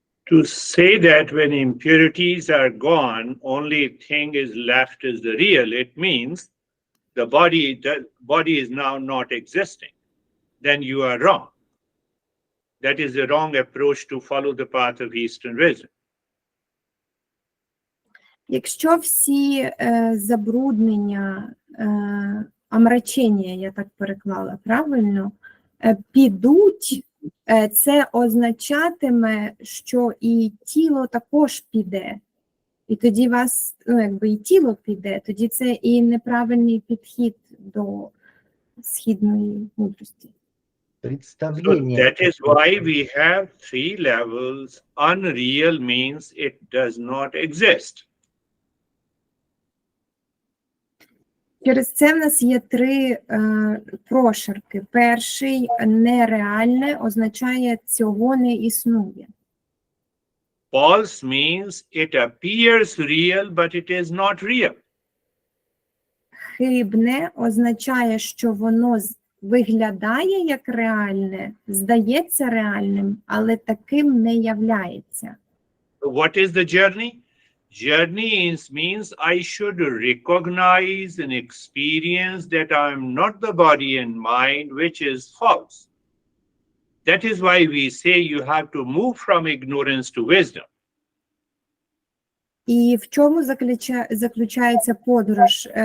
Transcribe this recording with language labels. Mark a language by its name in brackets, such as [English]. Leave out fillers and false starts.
[English] To say that when impurities are gone, only thing is left is the real, it means the body is now not existing. Then you are wrong. That is the wrong approach to follow the path of Eastern wisdom. [Ukrainian] Якщо всі забруднення, омрачення, я так переклала правильно, підуть, це означатиме, що і тіло також піде. І тоді вас, і тіло піде, тоді це і неправильний підхід до східної мудрості. [Russian] Представление. [English] So that is why we have 3 levels. Unreal means it does not exist. [Ukrainian] Через це в нас є три прошарки. Перший нереальне означає цього не існує. [English] False means it appears real, but it is not real. [Ukrainian] Хибне означає, що воно виглядає як реальне, здається реальним, але таким не являється. [English] So what is the journey? Journey means I should recognize and experience that I am not the body and mind, which is false. That is why we say you have to move from ignorance to wisdom. [Ukrainian] І в чому заключається подорож?